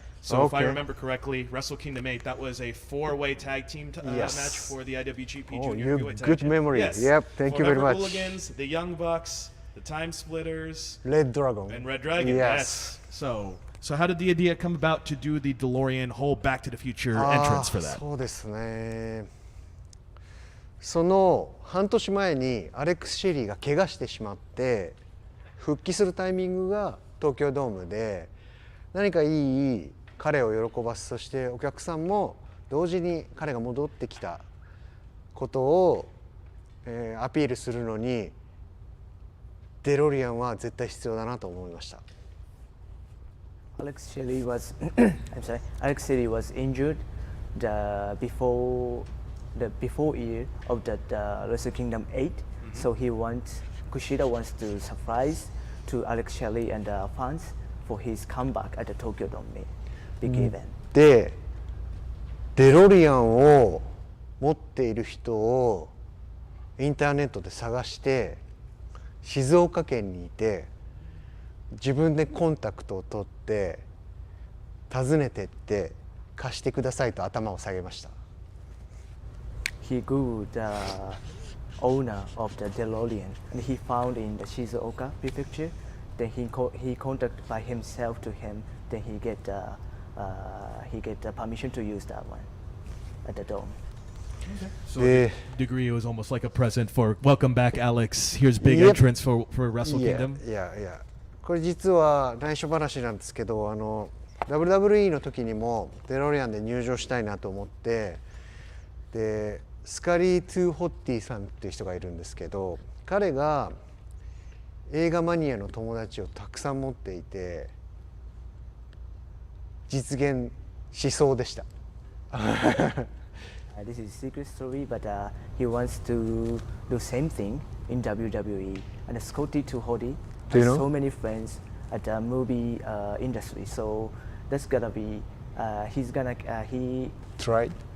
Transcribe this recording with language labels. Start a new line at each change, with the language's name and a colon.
English: So if I remember correctly, Wrestle Kingdom 8, that was a 4-way tag team match for the IWGP Junior Heavyweight Tag good Team. memory. Yes. Yep, thank you very much. Hooligans, the Young Bucks, the Time Splitters, Red Dragon. and Red Dragon. Yes. So how did the idea come about to do the DeLorean whole Back to the Future entrance for that?
Japanese: そうですね。その半年前にアレックス・シェリーが怪我してしまって復帰するタイミングが東京ドームで何かいい彼を喜ばす、そしてお客さんも同時に彼が戻ってきたことを、アピールするのにデロリアンは絶対必要だなと思いました。
English: Alex Shelley was Alex Shelley was injured before year of the Wrestle Kingdom 8. So Kushida wants to surprise to Alex Shelley and the fans for his comeback at the Tokyo Dome big event.
Japanese: でデロリアンを持っている人をインターネットで探して静岡県にいて自分でコンタクトを取って訪ねてって貸してくださいと頭を下げました。
English: He Googled the owner of the DeLorean and he found in the Shizuoka prefecture. Then he contacted by himself to him. Then he get the permission to use that one at the dome. So to a degree, it was almost like a present for welcome back, Alex. Here's big entrance for Wrestle Kingdom.
Japanese: いやこれ実は内緒話なんですけどWWE の時にもデロリアンで入場したいなと思ってでスカリー・トゥ・ホッティさんっていう人がいるんですけど彼が映画マニアの友達をたくさん持っていて実現しそうでした。
English: This is a secret story, but he wants to do same thing in WWE. And Scotty Tuhodi has so many friends at the movie industry, so that's gonna be he tried.